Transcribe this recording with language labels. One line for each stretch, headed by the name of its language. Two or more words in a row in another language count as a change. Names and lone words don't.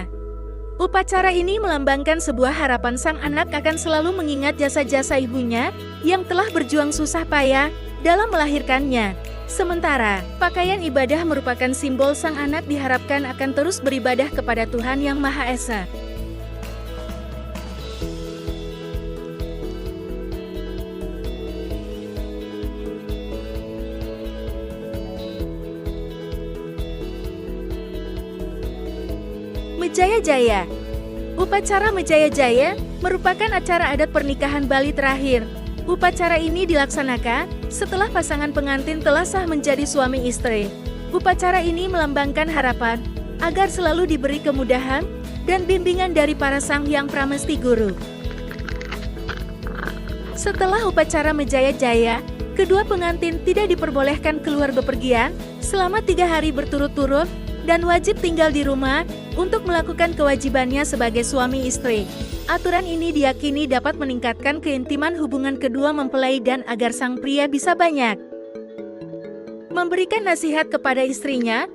Indonesian: Upacara ini melambangkan sebuah harapan sang anak akan selalu mengingat jasa-jasa ibunya yang telah berjuang susah payah dalam melahirkannya. Sementara, pakaian ibadah merupakan simbol sang anak diharapkan akan terus beribadah kepada Tuhan Yang Maha Esa. Mejaya-jaya. Upacara Mejaya-jaya merupakan acara adat pernikahan Bali terakhir. Upacara ini dilaksanakan setelah pasangan pengantin telah sah menjadi suami istri. Upacara ini melambangkan harapan agar selalu diberi kemudahan dan bimbingan dari para sang hyang pramesti guru. Setelah upacara Mejaya-jaya, kedua pengantin tidak diperbolehkan keluar bepergian selama 3 hari berturut-turut dan wajib tinggal di rumah untuk melakukan kewajibannya sebagai suami istri. Aturan ini diyakini dapat meningkatkan keintiman hubungan kedua mempelai dan agar sang pria bisa banyak memberikan nasihat kepada istrinya.